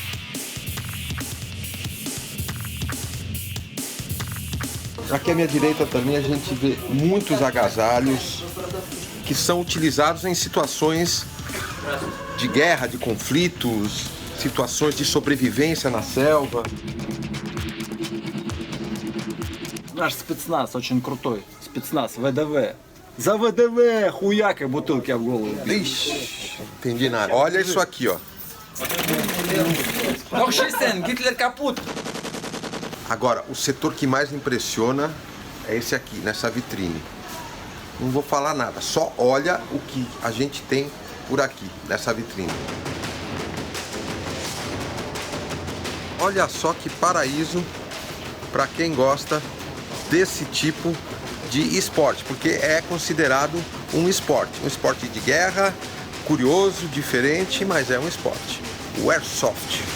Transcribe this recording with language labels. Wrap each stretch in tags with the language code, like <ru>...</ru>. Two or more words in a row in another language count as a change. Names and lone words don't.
<pt>Aqui à minha direita também a gente vê muitos agasalhos que são utilizados em situações de guerra, de conflitos, situações de sobrevivência na selva.</pt> <ru>Наш спецназ очень крутой. Спецназ ВДВ. За ВДВ хуяка бутылки в голову.</ru> <pt>Ixi, entendi nada. Olha isso aqui, ó.</pt> <ru>Гитлер капут.</ru> <pt>Agora, o setor que mais impressiona é esse aqui, nessa vitrine. não vou falar nada, só olha o que a gente tem por aqui, nessa vitrine. Olha só que paraíso para quem gosta desse tipo de esporte, porque é considerado um esporte de guerra, curioso, diferente, mas é um esporte, o Airsoft.</pt>